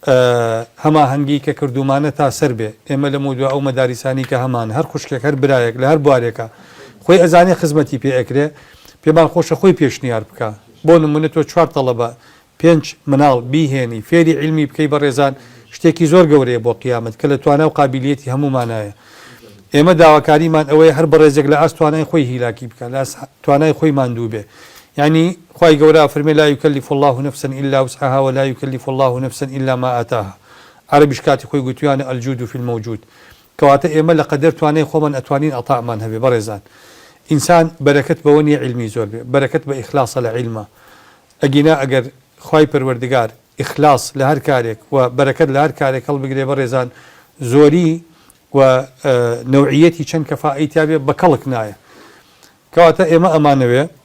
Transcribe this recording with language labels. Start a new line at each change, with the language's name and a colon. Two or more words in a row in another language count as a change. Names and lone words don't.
Central Kurdish: هەماهەنگی کە کردومانە تا سەر بێ ئێمە لەمەوو دووە ئەو مەداریسانی کە هەمان هەر خوشکێک هەر برایەک لە هەر بوارێکە خۆی ئەزانێ خزمەتی پێ ئەکرێ پێمان خۆشە خۆی پێشنیار بکە بۆ نمونە تۆ 4 تەڵەبە 5 مناڵ بیهێنی فێری عیلمی بکەی بەڕێزان شتێکی زۆر گەورەیە بۆ قیامەت کە لە توانای و قابلیەتی هەمومانایە ئێمە داواکاریمان ئەوەیە هەر بەڕێزێک لە ئاست توانای خۆی هیلاکی بکە لە توانای خۆی ماندوو بێ یعنی خوای گەورە فەرمێ
Arabic: لا يكلف الله نفسا الا وسعها ولا يكلف الله نفسا الا ما آتاها
Central Kurdish: عربیش کاتی خۆی گوتویانە
Arabic: الجود في الموجود
Central Kurdish: کەواتە ئێمە لە قەدەر توانای خۆمان ئەتوانین ئەطاعمان هەبێ بەڕێزان ئینسان بەرەکەت بەوە نیە عیلمی زۆر بێ بەرەکەت بە ئیخلاسە لە عیلمە ئەگینا ئەگەر خوای پەروەردگار ئیخلاس لە هەر کارێک و بەرەکەت لە هەر کارێک هەڵبگرێ بەڕێزان زۆری و نوعیەتی چەند کەفائی تابێ بە کەڵک نایە کەواتە ئێمە ئەمانەوێ